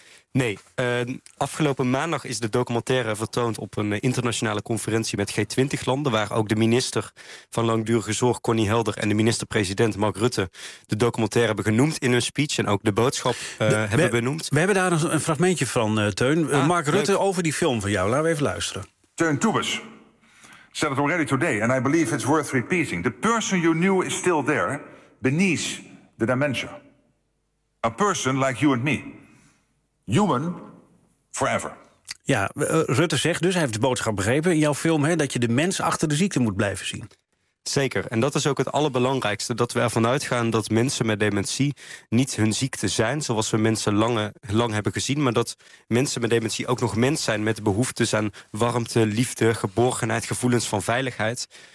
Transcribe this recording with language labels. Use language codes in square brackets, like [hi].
[nl] Nee, afgelopen maandag is de documentaire vertoond op een internationale conferentie met G20-landen, waar ook de minister van Langdurige Zorg, Connie Helder, en de minister-president Mark Rutte de documentaire hebben genoemd in hun speech en ook de boodschap hebben benoemd. We hebben daar een fragmentje van, Teun. Mark Rutte, over die film van jou. Laten we even luisteren. [en] Teun Toebers said it already today, and I believe it's worth repeating. The person you knew is still there, beneath the dementia. A person like you and me. Human forever. [nl] Ja, Rutte zegt dus, hij heeft de boodschap begrepen in jouw film, hè, dat je de mens achter de ziekte moet blijven zien. Zeker, en dat is ook het allerbelangrijkste, dat we ervan uitgaan dat mensen met dementie niet hun ziekte zijn, zoals we mensen lang hebben gezien, maar dat mensen met dementie ook nog mens zijn met behoeftes aan warmte, liefde, geborgenheid, gevoelens van veiligheid.